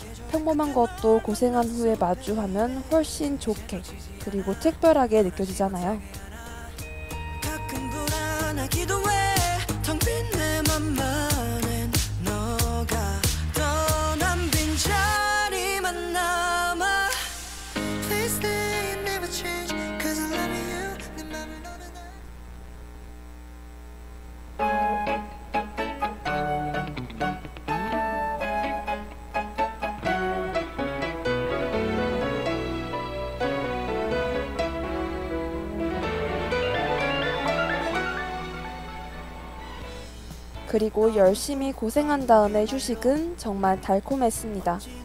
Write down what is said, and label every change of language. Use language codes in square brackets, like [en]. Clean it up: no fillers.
[ko] 평범한 것도 고생한 후에 마주하면 훨씬 좋게 그리고 특별하게 느껴지잖아요. 가끔 불안하기도 해. 텅 빈 내 맘만은 너가 떠난 빈자리만 남아. [en] Please stay and never change Cause I love you. [ko] 내 맘을 너는 그리고 열심히 고생한 다음에 휴식은 정말 달콤했습니다.